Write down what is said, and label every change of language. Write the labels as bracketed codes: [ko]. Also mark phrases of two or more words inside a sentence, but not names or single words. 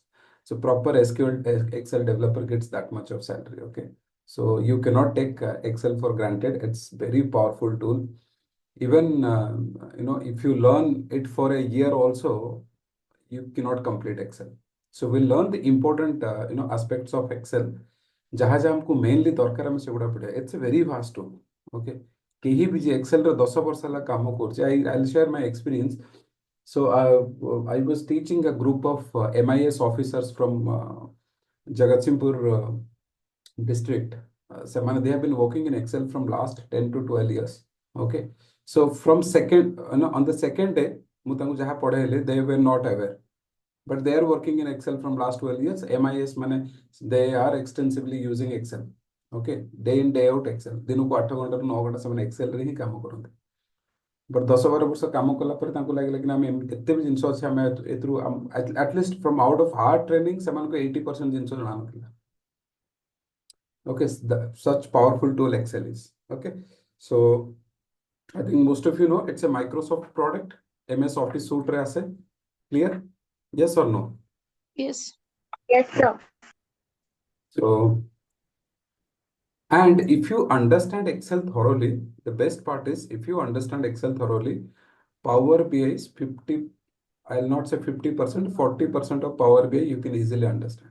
[en] So proper SQL Excel developer gets that much of salary. Okay. So you cannot take Excel for granted. It's very powerful tool. Even if you learn it for a year also, you cannot complete Excel. So we'll learn the important aspects of Excel. [or] ଯାହା ଯାହା ଆମକୁ ମେନଲି ଦରକାର ଆମେ ସେଗୁଡ଼ା ପଢ଼ିବା। [en] It's a very vast tool. Okay, [or] କେହି ବି ଯେ ଏକ୍ସେଲର 10 ବର୍ଷ ହେଲା କାମ କରୁଛି, [en] I'll share my experience. So I was teaching a group of MIS officers from Jagatsinghpur district. Semana, they have been working in Excel from last 10 to 12 years. Okay, so from second, on the second day, [or] ମୁଁ ତାଙ୍କୁ ଯାହା ପଢ଼େଇଲି, [en] they were not aware. But they are working in Excel from last 12 years. MIS, they are extensively using Excel. Okay, day in, day out Excel. [or] ଦିନକୁ 8 ଘଣ୍ଟାରୁ 9 ଘଣ୍ଟା ସେମାନେ Excel ରେ ହିଁ କାମ କରନ୍ତି। ବଟ୍ 10-12 ବର୍ଷ କାମ କଲା ପରେ ତାଙ୍କୁ ଲାଗିଲା କି ଆମେ ଏତେ ବି ଜିନିଷ ଅଛି, ଆମେ ଏଥିରୁ [en] at least from out of our training [or] ସେମାନଙ୍କୁ 80% ଜିନିଷ ଜଣାନଥିଲା। [en] Okay, such powerful tool Excel is. Okay, so I think most of you know it's a Microsoft product. MS Office suite [or] ରେ ଅଛି. [en] Clear? Yes or no? Yes. Yes, sir. So, and if you understand Excel thoroughly, the best part is if you understand Excel thoroughly, Power BI is 50, I'll not say 50%, 40% of Power BI you can easily understand.